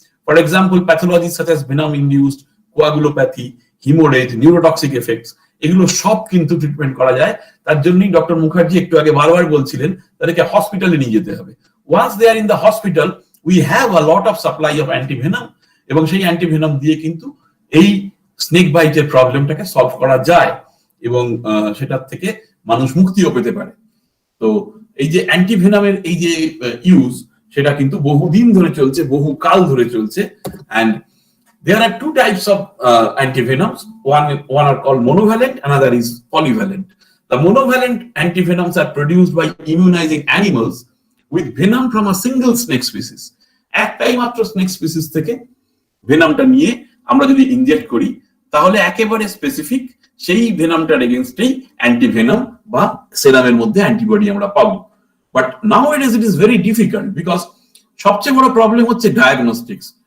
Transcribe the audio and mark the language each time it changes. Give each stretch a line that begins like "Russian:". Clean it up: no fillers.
English: For example, pathologies such as venom induced coagulopathy, hemorrhage, neurotoxic effects,
Bangla: এগুলো সব কিন্তু treatment করা যায়। তার জন্যই ডক্টর মুখার্জি একটু আগে বারবার বলছিলেন তাদেরকে হসপিটালে নিয়ে যেতে হবে।
English: once they are in the hospital, we have a lot of supply of antivenom,
Bangla: এবং সেই অ্যান্টিভেনাম দিয়ে কিন্তু এই স্নেক বাইটের প্রবলেমটাকে সলভ করা যায়, এবং সেটার থেকে মানুষ মুক্তিও পেতে পারে। তো এই যে অ্যান্টিভেনামের এই যে ইউজ, সেটা কিন্তু বহুদিন ধরে চলছে, বহু কাল ধরে চলছে।
English: And there are two types of antivenoms. One are called monovalent, another is polyvalent. The monovalent antivenoms are produced by immunizing animals with venom from a single snake species.
Bangla: একটাই মাত্র স্নেক স্পিসিস থেকে ভেনামটা নিয়ে আমরা যদি inject করি, তাহলে একেবারে specific সেই ভেনামটার এগেইনস্টেই অ্যান্টিভেনাম বা সেরামের মধ্যে অ্যান্টিবডি আমরা পাবো।
English: but now it is very difficult, because
Bangla: সবচেয়ে বড় প্রবলেম হচ্ছে ডায়াগনস্টিক্স।